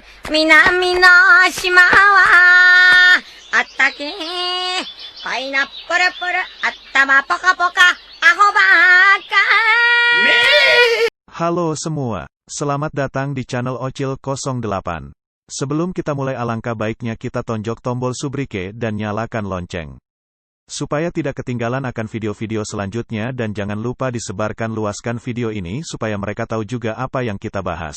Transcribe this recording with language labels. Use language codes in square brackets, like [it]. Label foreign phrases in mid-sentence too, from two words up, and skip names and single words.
[ja] 南の島はあったけパイナップルプル頭ポカポカアホバカ。 [id] Halo semua, selamat datang di channel Ocil 08. Sebelum kita mulai, alangkah baiknya kita tonjok tombol subrike dan nyalakan lonceng, supaya tidak ketinggalan akan video-video selanjutnya, dan jangan lupa disebarkan luaskan video ini supaya mereka tahu juga apa yang kita bahas.